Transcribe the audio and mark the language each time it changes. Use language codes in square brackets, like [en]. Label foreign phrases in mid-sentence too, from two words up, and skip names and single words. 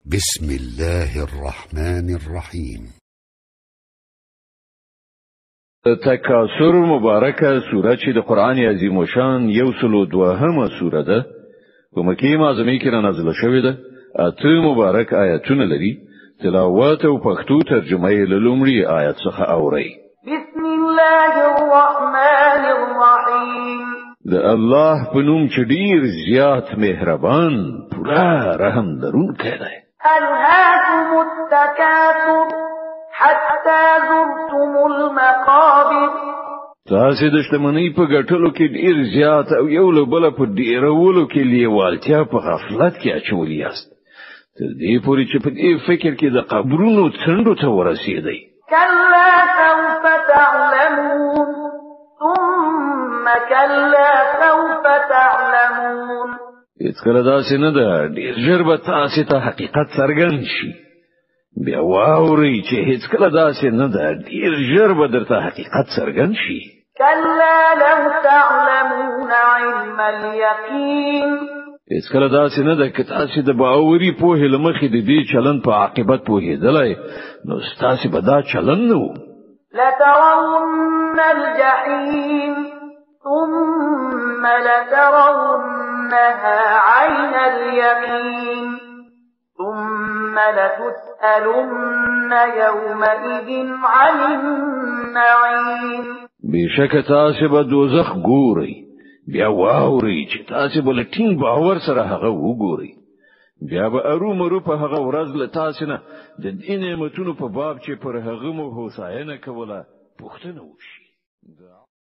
[ar] بسم الله الرحمن الرحيم. [ps] تکاثر مبارکه سوره چې د قران عظیم شان یو سلو دوهمه سوره ده په مکه معظمه کې نازله شوې ده. اته مبارک آیاتونه لري. تلاوت او پښتو ترجمه یې له لومړي آیت څخه اورئ. [ar] بسم الله الرحمن الرحیم. [ps] د الله په نوم چې ډیر زیات مهربان پورا رحم لرونکی دی. [ar] ألهاكم التكاثر حتى زرتم المقابر. [ps] تاسو د شتمنۍ په ګټلو کې ډیر زیات او یو له بل په ډیرولو کې لیوالتیا په غفلت کې اچولي یاست. تر دې پورې چې په دې فکر کې د قبرونو څنډو ته ورسېدئ. [ar] كلا سوف تعلمون ثم كلا سوف تعلمون. [ps] هیڅ کله داسې نه ده. ډیر ژر به تاسو ته حقیقت څرګند شي. بیا واورئ چې هیڅ کله داسې نه ده. ډیر ژر به درته حقیقت څرګند شي. [ar] كلا لو تعلمون علم اليقين. [ps] هیڅ کله داسې نه ده. که تاسو د باوري پوهې له مخې د دې چلن په عاقبت پوهېدلای نو تاسو به دا چلن نه وو. [ar] لترون الجحيم ثم لترونها عين اليقين ثم لتسألن يومئذ عن النعيم. [ps] بشک تاسو به دوزخ ګورئ. بیا واورئ چې تاسو به لټین باور سره هغه وګورئ. بیا به ارومرو په هغه ورځ له تاسو نه د دې نعمتونو په باب چې پر هغه مو هوساینه کوله پوښتنه وشي.